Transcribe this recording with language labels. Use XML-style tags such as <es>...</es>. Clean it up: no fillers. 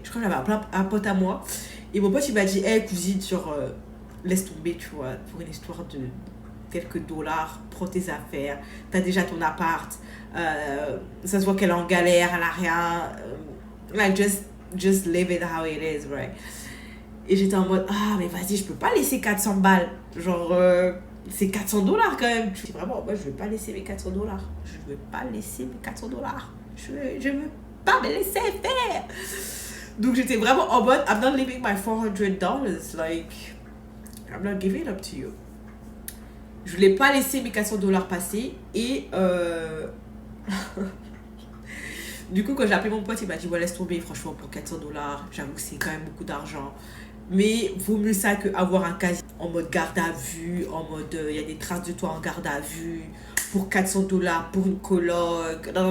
<fr>Je crois que j'avais appelé un pote à moi. Et mon pote, il m'a dit, hey, cousine, genre, laisse tomber, tu vois, pour une histoire de quelques dollars, prends tes affaires. T'as déjà ton appart. Ça se voit qu'elle est en galère, elle a rien.</fr> <en>Like, just live it how it is, right?</en> <fr>Et j'étais en mode, ah, mais vas-y, je peux pas laisser 400 balles. Genre, c'est 400 dollars quand même. Je suis vraiment, moi, je veux pas laisser mes 400 dollars. Je veux pas laisser mes 400 dollars. Je veux pas me laisser faire. Donc, j'étais vraiment en mode,</fr> <en>I'm not leaving my $400. Like, I'm not giving it up to you.</en> <fr>Je voulais pas laisser mes 400 dollars passer. Et, du coup, quand j'ai appelé mon pote, il m'a dit, ouais, laisse tomber, franchement, pour 400 dollars, j'avoue que c'est quand même beaucoup d'argent. Mais vaut mieux ça qu'avoir un casier en mode garde à vue, en mode il y a des traces de toi en garde à vue, pour 400 dollars, pour une coloc.</fr>